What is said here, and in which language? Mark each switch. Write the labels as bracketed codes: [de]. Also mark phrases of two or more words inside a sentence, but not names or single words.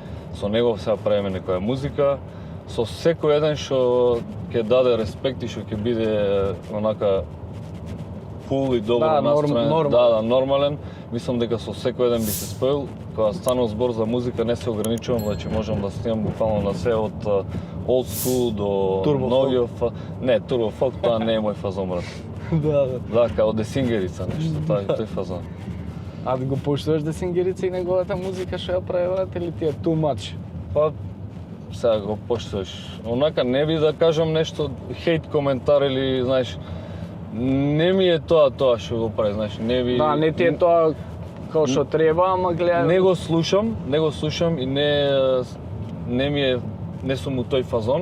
[mk] Со него сега правиме некоја музика, со секој еден што ќе даде респект и што ќе биде онака кул и добро Да, настроен. нормален. Да, нормален. Мислам дека со секој еден би се споил. Кога станува збор за музика не се ограничувам, значи можам да снимам буквално на се од [en] old school [mk] до Turbo новиот. Не, [en] Turbo Folk [mk] тоа не е мој фазон, брат. Да. Да, као Десингерица нешто, тој фазон. А да го поштуваш Десингерица и неговата музика што ја прави, брат, или ти е [en] too much? [mk] Па сега го поштуваш. Онака не би да кажам нешто хейт коментар или знаеш не ми е тоа што го прави, знаеш, не би. Да, не ти е тоа како што треба, ама гледа. Не го слушам и не сум у тој фазон.